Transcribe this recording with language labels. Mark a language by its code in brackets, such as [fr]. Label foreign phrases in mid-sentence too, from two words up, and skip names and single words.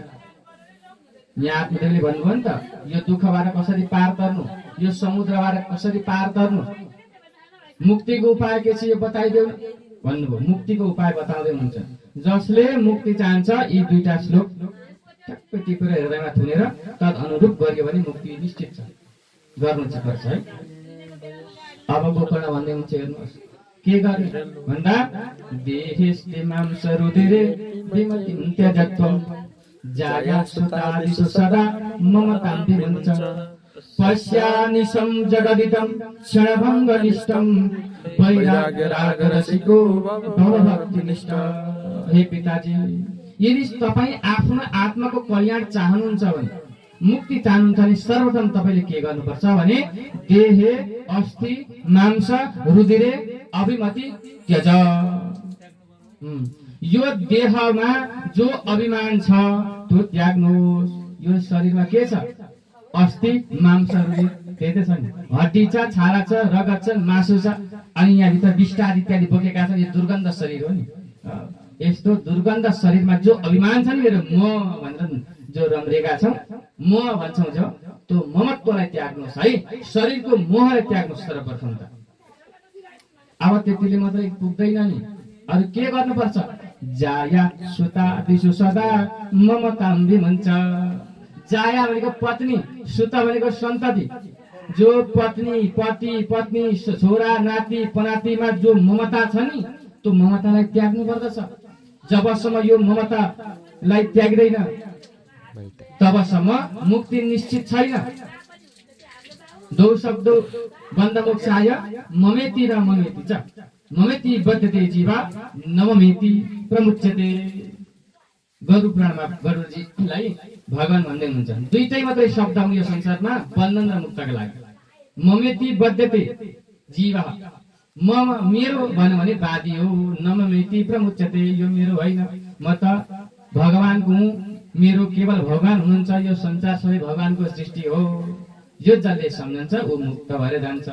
[ne] यहाँ आत्मदेवले भन्नुभयो नि त, यो दुःखबाट कसरी पार तर्नु, यो समुद्रबाट कसरी पार तर्नु, मुक्तिको उपाय के छ यो बताइदेऊ भन्नुभयो। मुक्तिको उपाय बताउँदै हुनुहुन्छ। जसले मुक्ति चाहन्छ यी 2टा श्लोक टक्कै टिपेर हृदयमा थुनेर तद अनुरूप गरियो भने मुक्ति निश्चित छ, गर्नु चाहिँ पर्छ है। अब गोकर्ण भन्दै हुन्छ, हेर्नुहोस् के गर्ने भन्दा [sa] देहेस्ते मांस रुधिरे विमतिं त्यजत्वं जायासुतादिषु सदा ममतां विमुञ्च पश्यानिशं जगदिदं क्षणभङ्गनिष्ठं वैराग्यरागरसिको भवभक्तिनिष्ठ। [ne] हे पिताजी, यदि तपाईँ आफ्नो आत्माको कल्याण चाहनुहुन्छ भने, मुक्ति चाहनुहुन्छ भने सर्वप्रथम तपाईले के गर्नुपर्छ भने [sa] देहे अस्थि मांस रुधिरे अभिमति त्यज। [ne] यो देहमा जो अभिमान छ त्यो त्याग्नुहोस्। यो शरीरमा के छ, अस्थि मांस रुधिर, त्यही त छ नि। हड्डी छ, छाला छ, रगत छ, मासु छ, अनि यहाँ भित्र विष्टा इत्यादि बोकेका छन्। यो दुर्गन्ध शरीर हो नि। यस्तो दुर्गन्ध शरीरमा जो अभिमान छ नि, मेरो म भनेर जो रम्रेका छौं, म भन्छौं जो, त्यो ममत्वलाई त्याग्नुहोस् है। शरीरको मोहलाई त्याग्नुहोस् सर्वप्रथम त। अब त्यतिले मात्रै पुग्दैन नि, अरु के गर्नुपर्छ? [sa] जाया सुता दिसु सदा ममतां विमुञ्च। [ne] जाया भनेको पत्नी, सुता भनेको सन्तति, जो पत्नी पति पत्नी छोरा नाति पनातिमा जो ममता छ नि त्यो ममतालाई त्याग्नु पर्दछ। जबसम्म यो ममतालाई त्याग्दैन तबसम्म मुक्ति निश्चित छैन। [sa] दो शब्दो बन्द मोक्षाय ममेति र ममेति च ममेति बद्धते जीवा नममेति प्रमुच्यते। [ne] गरुड पुराणमा गरुडजीलाई भगवान भन्दै हुनुहुन्छ दुईटै मात्रै शब्द हुन् यो संसारमा बन्धन र मुक्तका लागि। [sa] ममेति बद्धते जीवा [ne] म मेरो भन्यो भने बादी हो, [sa] नममेति प्रमुच्यते [ne] यो मेरो होइन, म त भगवानको हुँ, मेरो केवल भगवान हुनुहुन्छ, यो संसार सबै भगवानको सृष्टि हो, यो जसले सम्झन्छ ऊ मुक्त भएर जान्छ।